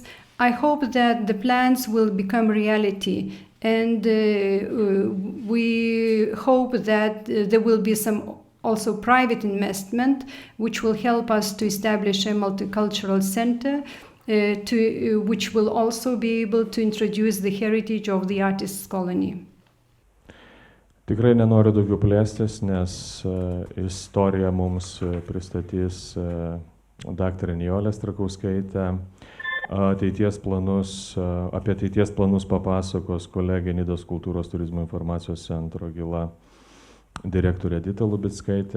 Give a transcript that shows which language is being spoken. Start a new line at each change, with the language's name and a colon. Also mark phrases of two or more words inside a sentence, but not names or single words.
English: I hope that the plans will become reality, and we hope that there will be some also private investment which will help us to establish a multicultural center which will also be able to introduce the heritage of the artists' colony.
Lithuanian: Tikrai nenoriu daugiau plėstis, nes istoriją mums pristatys daktarė Nijolė Strakauskaitė. Apie ateities planus papasakos kolegė Nidos kultūros turizmo informacijos centro gila direktorė Edita Lubickaitė.